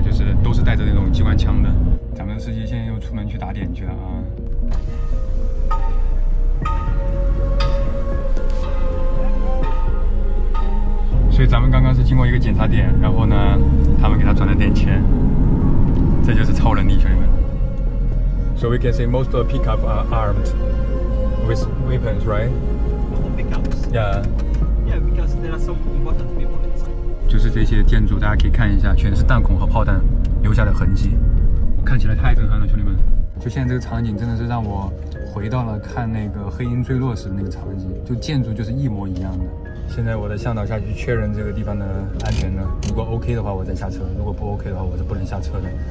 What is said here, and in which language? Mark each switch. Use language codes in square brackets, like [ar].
[zh] 就是都是带着那种机关枪的。咱们的司机现在又出门去打点去了啊。所以咱们刚刚是经过一个检查点，然后呢，他们给他转了点钱，这就是超能力，兄弟们。 [en] So we can say most of the pickup are armed with weapons, right? Most of pickups. Yeah. Yeah, because there are some important people inside. [zh] 就是这些建筑，大家可以看一下，全是弹孔和炮弹留下的痕迹，看起来太震撼了，兄弟们！就现在这个场景真的是让我回到了看那个黑鹰坠落时的那个场景，就建筑就是一模一样的。现在我的向导下去确认这个地方的安全呢，如果 OK 的话我再下车，如果不 OK 的话我是不能下车的。